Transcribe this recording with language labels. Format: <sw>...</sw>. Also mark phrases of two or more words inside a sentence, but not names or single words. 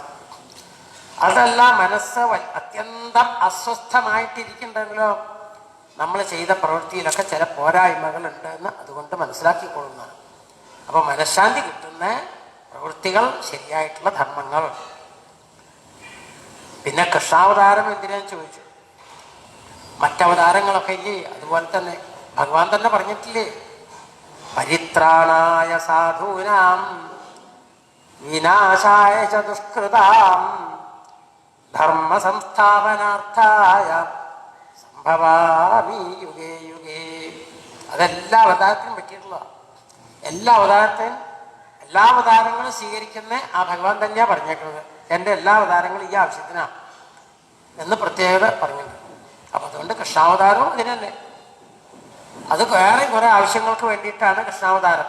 <ml>അതല്ല, മനസ്സ് അത്യന്തം അസ്വസ്ഥമായിട്ടിരിക്കുന്നുണ്ടെങ്കിലോ നമ്മൾ ചെയ്ത പ്രവൃത്തിയിലൊക്കെ ചില പോരായ്മകളുണ്ട് എന്ന് അതുകൊണ്ട് മനസ്സിലാക്കിക്കൊള്ളുന്നതാണ്. അപ്പോൾ മനഃശാന്തി കിട്ടുന്ന പ്രവൃത്തികൾ, ശരിയായിട്ടുള്ള ധർമ്മങ്ങൾ. പിന്നെ കൃഷ്ണാവതാരം എന്തിനാന്ന് ചോദിച്ചു. മറ്റവതാരങ്ങളൊക്കെ ഇല്ലേ? അതുപോലെ തന്നെ ഭഗവാൻ തന്നെ പറഞ്ഞിട്ടില്ലേ,</ml> <sa>പരിത്രാണായ സാധൂനാം വിനാശായ ച ദുഷ്കൃതാം ധർമ്മ സംസ്ഥാപനാർത്ഥായ സംഭവാമി യുഗേ യുഗേ.</sa> <ml>അതെല്ലാ അവതാരത്തിനും പറ്റിയിട്ടുള്ളതാണ്. എല്ലാ അവതാരങ്ങളും സ്വീകരിക്കുന്ന ആ ഭഗവാൻ തന്നെയാണ് പറഞ്ഞേക്കുന്നത്. എൻ്റെ എല്ലാ അവതാരങ്ങളും ഈ ആവശ്യത്തിനാണ് എന്ന് പ്രത്യേകത പറഞ്ഞിട്ടുണ്ട്. അപ്പം അതുകൊണ്ട് കൃഷ്ണാവതാരവും അതിന് തന്നെ, അത് വേറെ കുറേ ആവശ്യങ്ങൾക്ക് വേണ്ടിയിട്ടാണ് കൃഷ്ണാവതാരം.</ml>